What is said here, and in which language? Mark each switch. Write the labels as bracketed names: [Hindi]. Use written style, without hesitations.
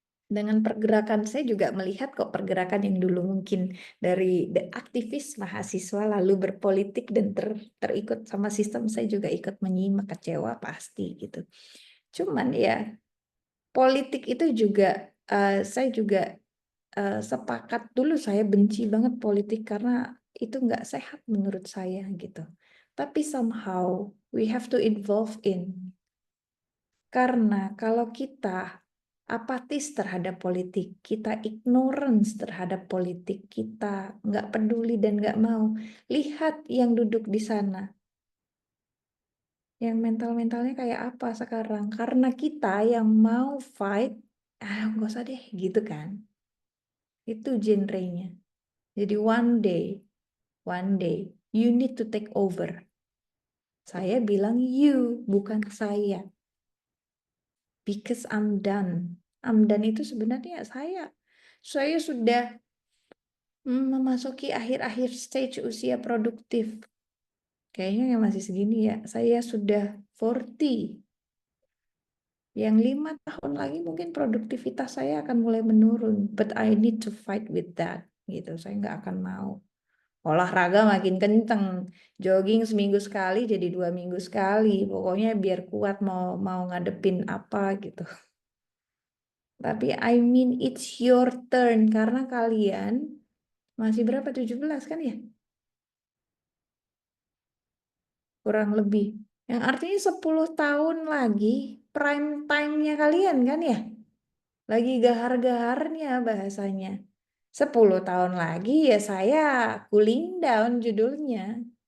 [Indonesian] Dengan pergerakan saya juga melihat kok pergerakan yang dulu mungkin dari aktivis mahasiswa lalu berpolitik dan terikut sama sistem, saya juga ikut menyimak, kecewa pasti gitu. Cuman ya politik itu juga saya juga sepakat dulu saya benci banget politik karena itu nggak sehat menurut saya gitu. Tapi [English] somehow we have to involve in. [Indonesian] Karena kalau kita apatis terhadap politik, kita ignorance terhadap politik, kita nggak peduli dan nggak mau. Lihat yang duduk di sana. Yang mental-mentalnya kayak apa sekarang. Karena kita yang mau fight, nggak usah deh gitu kan. Itu genrenya. Jadi [English] one day, you need to take over. [Indonesian] Saya bilang you, bukan saya. [English] Because I'm done. I'm done [Indonesian] itu sebenarnya saya sudah memasuki akhir-akhir stage usia produktif. Kayaknya yang masih segini ya. Saya sudah 40. Yang 5 tahun lagi mungkin produktivitas saya akan mulai menurun. [English] But I need to fight with that. [Indonesian] Gitu. Saya nggak akan mau. Olahraga makin kenceng. Jogging seminggu sekali jadi 2 minggu sekali. Pokoknya biar kuat mau ngadepin apa gitu. Tapi [English] I mean it's your turn. [Indonesian] Karena kalian masih berapa? 17 kan ya? Kurang lebih. Yang artinya 10 tahun lagi prime time-nya kalian kan ya? Lagi gahar-gaharnya bahasanya. 10 tahun lagi ya saya cooling down judulnya.